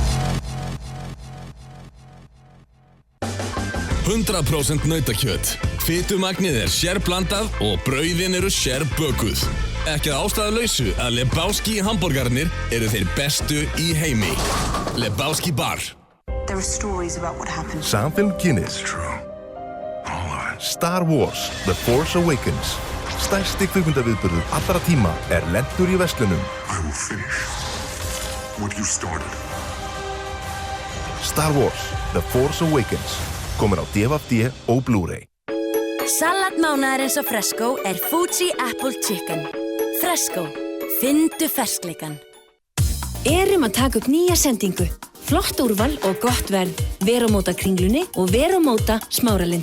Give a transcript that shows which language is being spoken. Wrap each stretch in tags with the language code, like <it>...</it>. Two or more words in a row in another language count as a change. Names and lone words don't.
<is>100% nautakjöt. Fitumagnið er sérblandað og brauðin eru sérbökuð. Ekki að ástæðulausu að Lebowski hamborgarnir eru þeir bestu í heimi. Lebowski Bar.</is> <en>There are stories about what happened.</en> <is>Samfélg Guinness.</is> <en>True. All of it. Star Wars The Force Awakens.</en> <is>Stærsti kvikmyndaviðburður allra tíma er lentur í verslunum.</is> <en>I will finish what you started. Star Wars The Force Awakens.</en> <is>Komin á DVD og Blu-ray. Salat mánaðarins á Fresco er Fuji Apple Chicken. Fresco. Fyndu ferskleikan. Erum að taka upp nýja sendingu. Flott úrval og gott verð. Verumóta Kringlunni og Verumóta Smáralind.</is>